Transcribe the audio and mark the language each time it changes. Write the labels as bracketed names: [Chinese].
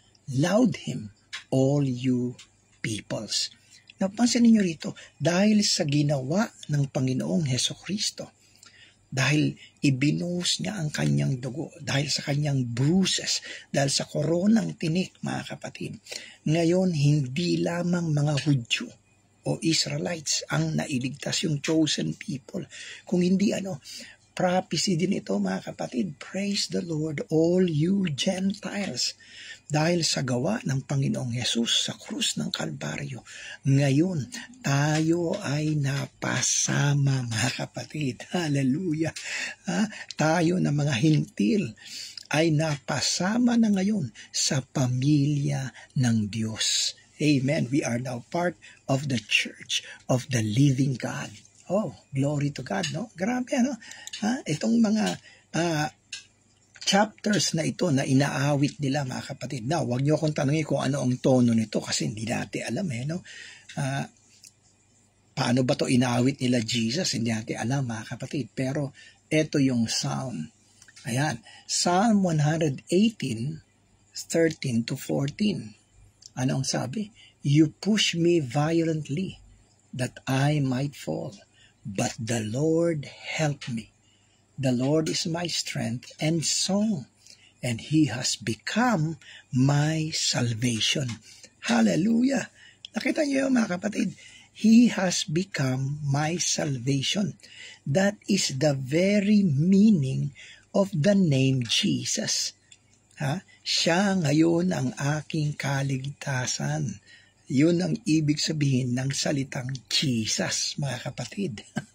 [English] Laud Him, all you peoples. [Filipino] Napansin niyo rito, dahil sa ginawa ng Panginoong Hesukristo, dahil ibinuhos niya ang kanyang dugo, dahil sa kanyang bruises, dahil sa koronang tinik, mga kapatid, ngayon hindi lamang mga Hudyo o Israelites ang nailigtas, [English] yung chosen people, [Filipino] kung hindi prophecy din ito, mga kapatid. [English] Praise the Lord, all you Gentiles. [Filipino] Dahil sa gawa ng Panginoong Hesus sa krus ng Kalbaryo, ngayon tayo ay napasama, mga kapatid. Hallelujah. Tayo na mga hintil ay napasama na ngayon sa pamilya ng Diyos. [English] Amen. We are now part of the church of the living God. Oh, glory to God, no? [Filipino] Grabe, itong mga chapters na ito na inaawit nila, mga kapatid. Now, huwag niyo akong tanungin kung ano ang tono nito kasi hindi natin alam, no? Paano ba to inaawit nila Jesus? Hindi natin alam, mga kapatid. Pero, ito yung Psalm. Ayan. Psalm 118, 13 to 14. Ano ang sabi? [English] You push me violently that I might fall. But the Lord helped me. The Lord is my strength and song, and He has become my salvation. Hallelujah! [Filipino] Nakita niyo yun, mga kapatid? [English] He has become my salvation. That is the very meaning of the name Jesus. [Filipino] Siya ngayon ang aking kaligtasan. Yun ang ibig sabihin ng salitang Jesus, mga kapatid.